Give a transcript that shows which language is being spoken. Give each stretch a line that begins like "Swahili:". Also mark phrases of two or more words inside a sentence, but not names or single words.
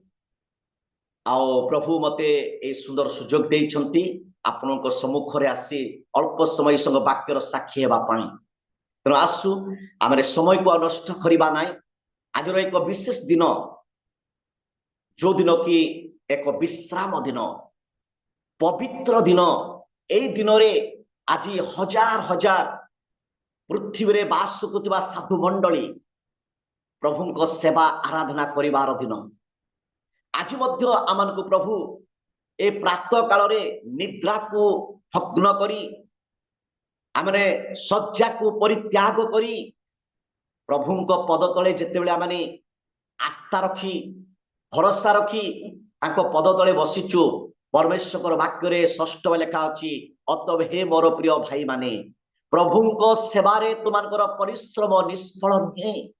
Odia: ଆଉ ପ୍ରଭୁ ମତେ ଏ ସୁନ୍ଦର ସୁଯୋଗ ଦେଇଛନ୍ତି ଆପଣଙ୍କ ସମ୍ମୁଖ ରେ ଆସି ଅଳ୍ପ ସମୟ ସଙ୍ଗ ବାକ୍ୟର ସାକ୍ଷୀ ହେବା ପାଇଁ ତେଣୁ ଆସ ଆମେ ସମୟ କୁ ନଷ୍ଟ କରିବା ନାହିଁ ଆଜି ଏକ ବିଶେଷ ଦିନ ଯୋ ଦିନ କି ଏକ ବିଶ୍ରାମ ଦିନ ପବିତ୍ର ଦିନ। ଏଇ ଦିନରେ ଆଜି ହଜାର ହଜାର ପୃଥିବୀରେ ବାସ କରୁଥିବା ସାଧୁ ମଣ୍ଡଳୀ ପ୍ରଭୁଙ୍କ ସେବା ଆରାଧନା କରିବାର ଦିନ। ଆଜି ମଧ୍ୟ ଆମମାନଙ୍କୁ ପ୍ରଭୁ ଏ ପ୍ରାତଃ କାଳରେ ନିଦ୍ରାକୁ ଭଗ୍ନ କରି ଆମେ ଶଯ୍ୟାକୁ ପରିତ୍ୟାଗ କରି ପ୍ରଭୁଙ୍କ ପଦ ତଳେ ଯେତେବେଳେ ଆମେ ଆସ୍ଥା ରଖି ଭରସା ରଖି ତାଙ୍କ ପଦ ତଳେ ବସିଛୁ, ପରମେଶ୍ୱର ବାକ୍ୟରେ ଷଷ୍ଠ ଲେଖା ଅଛି, ଅତଏବ ହେ ମୋର ପ୍ରିୟ ଭାଇ ମାନେ, ପ୍ରଭୁଙ୍କ ସେବାରେ ତୁମମାନଙ୍କର ପରିଶ୍ରମ ନିଷ୍ଫଳ ନୁହେଁ।